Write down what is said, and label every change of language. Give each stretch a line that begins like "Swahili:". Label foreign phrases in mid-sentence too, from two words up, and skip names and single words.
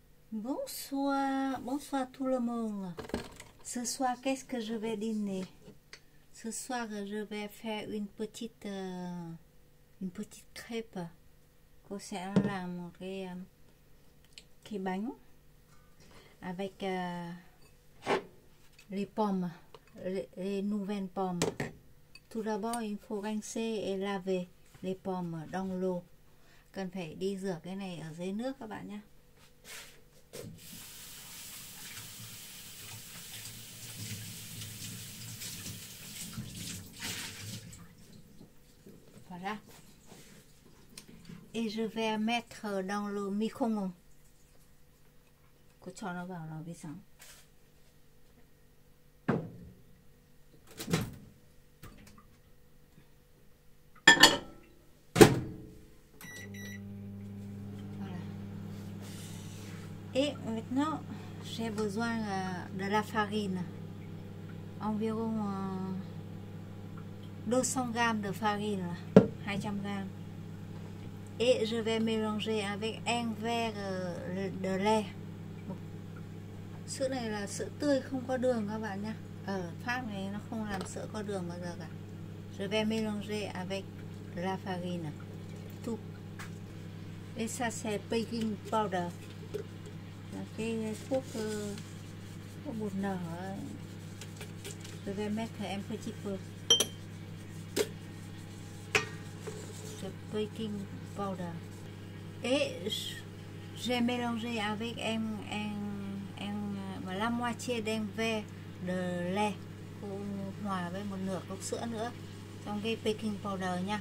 French: Bonsoir, bonsoir tout le monde. Ce soir, qu'est-ce que je vais dîner? Ce soir, je vais faire une petite crêpe.
Vietnamese: Cô sẽ làm một cái bánh
French: avec les pommes, les nouvelles pommes. Tout d'abord, il faut rincer et laver les pommes dans l'eau.
Vietnamese: Cần phải đi rửa cái này ở dưới nước các bạn nhé.
French: Voilà. Et je vais mettre dans le micro-ondes.
Vietnamese: Cô cho nó vào lò vi sóng.
French: Voilà. Et maintenant, j'ai besoin de la farine. Environ 200 g de farine, 200 g. Et je vais mélanger avec un verre de lait.
Vietnamese: Sữa này là sữa tươi không có đường các bạn nhé. Ở Pháp này nó không làm sữa có đường bao giờ cả.
French: Je vais mélanger avec la farine. Tout. Et ça c'est
English: baking powder.
Vietnamese: Là cái thuốc bột nở.
French: Je vais mettre un petit peu de
English: baking powder.
French: Et j'ai mélangé avec la moitié d'un verre de lait.
Vietnamese: Cô hòa với một nửa cốc sữa nữa trong cái
English: baking powder
Vietnamese: nha.